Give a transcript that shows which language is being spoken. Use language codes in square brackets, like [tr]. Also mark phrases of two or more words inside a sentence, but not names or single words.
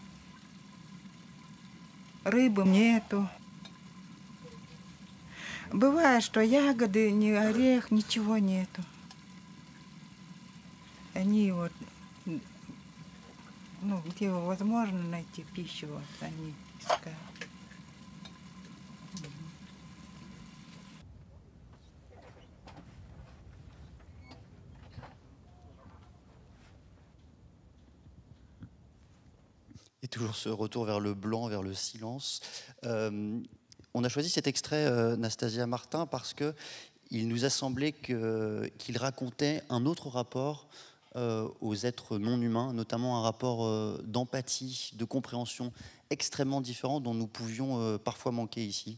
[ru] Рыбы нету. Бывает, что ягоды, ни орех, ничего нету. Они вот, ну, где возможно найти пищу, вот они искают. [fr] Et toujours ce retour vers le blanc, vers le silence. On a choisi cet extrait, Nastasia Martin, parce qu'il nous a semblé qu'il racontait un autre rapport aux êtres non humains, notamment un rapport d'empathie, de compréhension extrêmement différent dont nous pouvions parfois manquer ici.